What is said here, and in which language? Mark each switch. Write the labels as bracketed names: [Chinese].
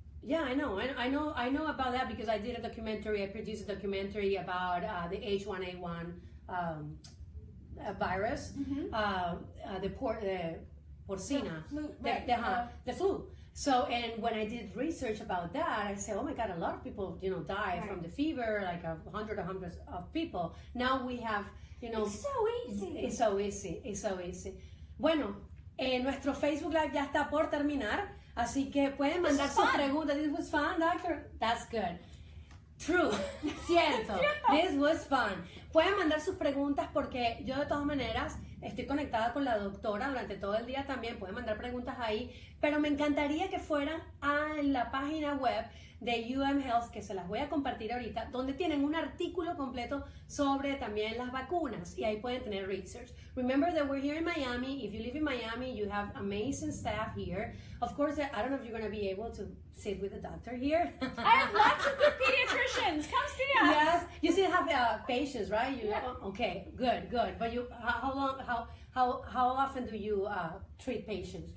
[English] Yeah, I know about that because I did a documentary. I produced a documentary about the H1N1 virus, the porcina, the flu. So, and when I did research about that, I said, oh my God, a lot of people, die from the fever, like 100 of people. Now we have, It's so easy. It's so easy. It's so easy. [Spanish] Bueno, nuestro Facebook Live ya está por terminar, así que pueden mandar sus preguntas. [English] This was fun, doctor? That's good. True. Cierto. This was fun. [Spanish] Pueden mandar sus preguntas porque yo de todas maneras estoy conectada con la doctora durante todo el día también. Pueden mandar preguntas ahí, pero me encantaría que fueran a la página web de Health, que se las voy a compartir ahorita, donde tienen un artículo completo sobre también las vacunas y ahí pueden tener research. [English] Remember that we're here in Miami. If you live in Miami, you have amazing staff here. Of course, I don't know if you're going to be able to sit with the doctor here. I have lots of good pediatricians. Come see us. Yes, you still have patients, right? Okay, good. But how often do you treat patients?